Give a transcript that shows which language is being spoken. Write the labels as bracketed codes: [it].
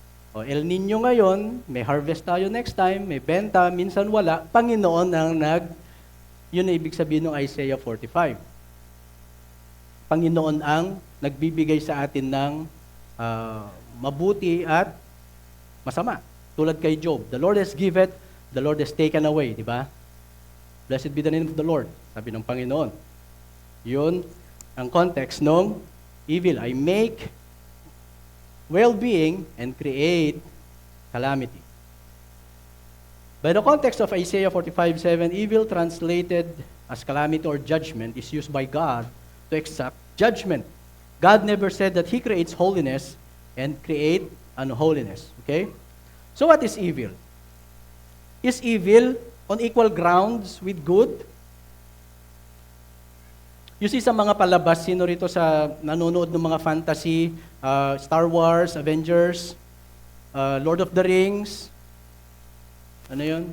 [tl] O El Nino ngayon, may harvest tayo next time, may benta, minsan wala. Panginoon ang yun na ibig sabihin ng Isaiah 45. Panginoon ang nagbibigay sa atin ng mabuti at masama. Tulad kay Job, [en] the Lord has given, the Lord has taken away, [tl] di ba? [en] Blessed be the name of the Lord, [tl] sabi ng Panginoon. Yun ang [en] context ng evil. I make well-being and create calamity. By the context of Isaiah 45:7, evil translated as calamity or judgment is used by God to exact judgment. God never said that He creates holiness and create unholiness. Okay? So what is evil? Is evil on equal grounds with good? You see [tl] sa mga palabas, sino rito sa nanonood ng mga fantasy, Star Wars, Avengers, Lord of the Rings, ano yun?